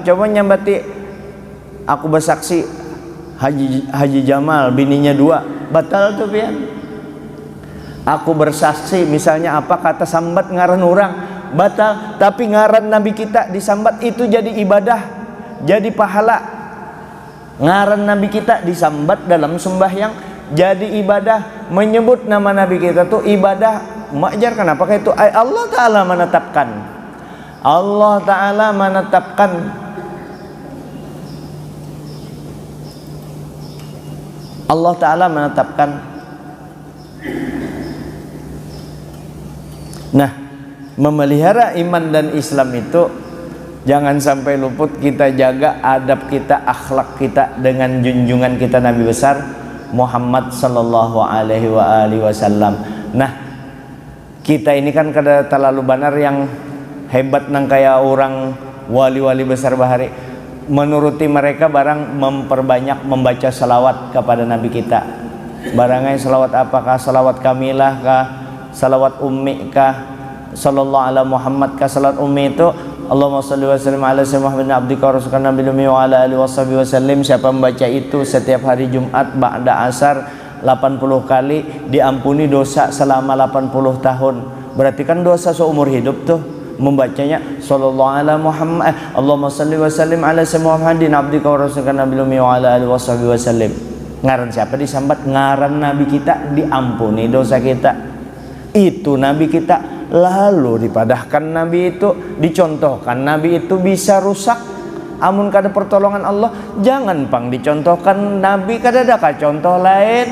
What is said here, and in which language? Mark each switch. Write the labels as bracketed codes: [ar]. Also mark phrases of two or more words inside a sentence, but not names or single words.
[bjn] Coba nyambati, aku bersaksi Haji Jamal bininya 2, batal tuh pian. Aku bersaksi misalnya apa, kata sambat ngaran orang, batal. Tapi ngaran Nabi kita disambat itu jadi ibadah, jadi pahala. Ngaran Nabi kita disambat dalam sembahyang jadi ibadah. Menyebut nama Nabi kita tuh ibadah. Mengajarkan apakah itu? Allah Ta'ala menetapkan. Allah Ta'ala menetapkan. Allah Ta'ala menetapkan. Nah, memelihara iman dan Islam itu jangan sampai luput. Kita jaga adab kita, akhlak kita dengan junjungan kita Nabi besar Muhammad [ar] صلى الله عليه وسلم. [bjn] Nah, kita ini kan kada terlalu benar yang hebat nang kaya orang wali-wali besar bahari. Menuruti mereka barang memperbanyak membaca salawat kepada Nabi kita. Barangnya salawat apakah? Salawat kamilah kah? Salawat ummi kah? [ar] صلى الله على محمد kah? Salawat ummi itu اللهم صل وسلم على سيدنا محمد عبدك ورسولك النبي الأمي وعلى آله وصحبه وسلم. [bjn] Siapa membaca itu setiap hari Jumat ba'da asar 80 kali, diampuni dosa selama 80 tahun. Berarti kan dosa seumur hidup tuh membacanya. [ar] صلى الله على محمد، اللهم صل وسلم على سيدنا محمد عبدك ورسولك النبي الأمي وعلى آله وصحبه وسلم. [bjn] Ngaran siapa disambat? Ngaran Nabi kita, diampuni dosa kita. Itu Nabi kita. Lalu dipadahkan Nabi itu, dicontohkan Nabi itu bisa rusak amun kada pertolongan Allah. Jangan pang dicontohkan Nabi, kada ada kah contoh lain.